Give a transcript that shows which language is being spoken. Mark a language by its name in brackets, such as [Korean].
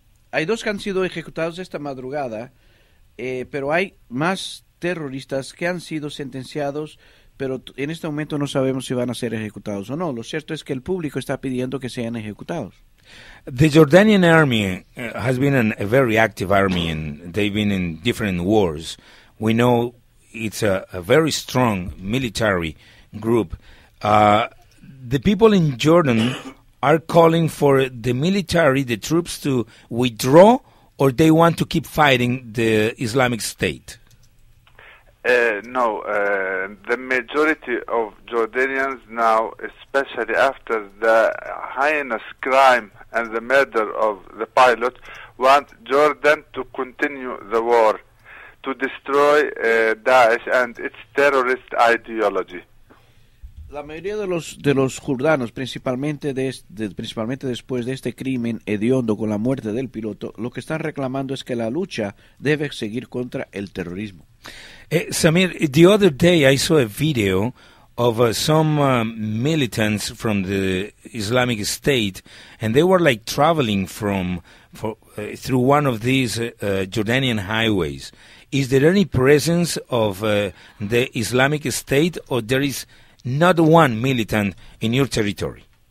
[Spanish] Hay 2 que han sido ejecutados esta madrugada, pero hay más terroristas que han sido sentenciados, pero en este momento no sabemos si van a ser ejecutados o no. Lo cierto es que el público está pidiendo que sean ejecutados. [English] The Jordanian army has been a very active army, and they've been in different wars. We know it's a very strong military group. The people in Jordan are calling for the military, the troops, to withdraw, or they want to keep fighting the Islamic State? No, the majority of Jordanians now, especially after the heinous crime and the murder of the pilot, want Jordan to continue the war, to destroy Daesh and its terrorist ideology. [Spanish] La mayoría de los jordanos, principalmente después de este crimen hediondo con la muerte del piloto, lo que están reclamando es que la lucha debe seguir contra el terrorismo. [English] Samir, the other day I saw a video of some militants from the Islamic State, and they were like traveling through one of these Jordanian highways. Is there any presence of the Islamic State, or there is not one militant in your territory?